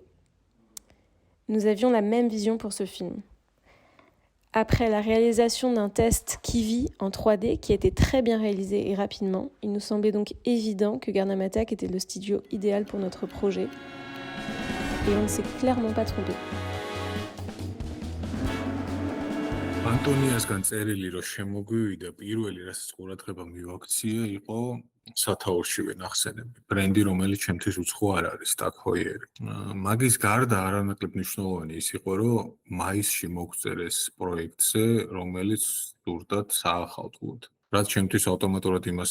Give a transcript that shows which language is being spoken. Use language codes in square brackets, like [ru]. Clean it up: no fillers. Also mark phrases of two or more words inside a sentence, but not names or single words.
[fr] Nous avions la même vision pour ce film. Après la réalisation d'un test Kiwi en 3D qui était très bien réalisé et rapidement, il nous semblait donc évident que Gurnham Attack était le studio idéal pour notre projet. Et on ne s'est clairement pas trompé. [ka] ანტონიასგან წერილი რომ შემოგვივიდა პირველი რასაც ყურადღება მივაქცია იყო სათაურშივე ნახსენები ბრენდი რომელიც ჩემთვის უცხო არ არის სტაკჰოიერი მაგის გარდა არანაკლებ მნიშვნელოვანი ის იყო რომ მაისში მოგწერეს პროექტზე რომელიც ზუსტად საახალწლოდ რაც ჩემთვის ავტომატურად იმას